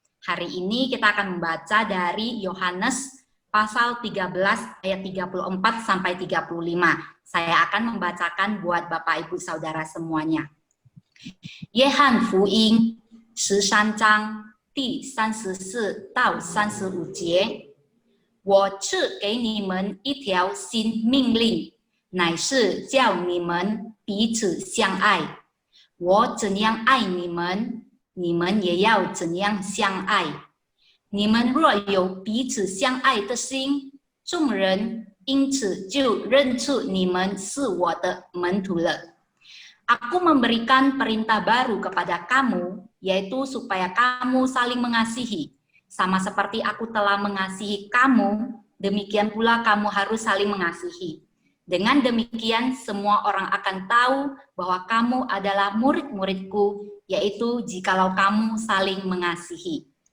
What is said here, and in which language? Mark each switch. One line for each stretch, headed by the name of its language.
Indonesian: Hari ini kita akan membaca dari Yohanes pasal 13 ayat 34 sampai 35. Saya akan membacakan buat Bapak Ibu Saudara semuanya.
Chinese: Yehan Fu Ying 13章第34到35节。我赐给你们一条新命令，乃是叫你们彼此相爱。我怎样爱你们，你们也要怎样相爱。你们若有彼此相爱的心，众人因此就认出你们是我的门徒了。
Indonesian: Aku memberikan perintah baru kepada kamu, yaitu supaya kamu saling mengasihi. Sama seperti aku telah mengasihi kamu, demikian pula kamu harus saling mengasihi. Dengan demikian, semua orang akan tahu bahwa kamu adalah murid-muridku, yaitu jikalau kamu saling mengasihi.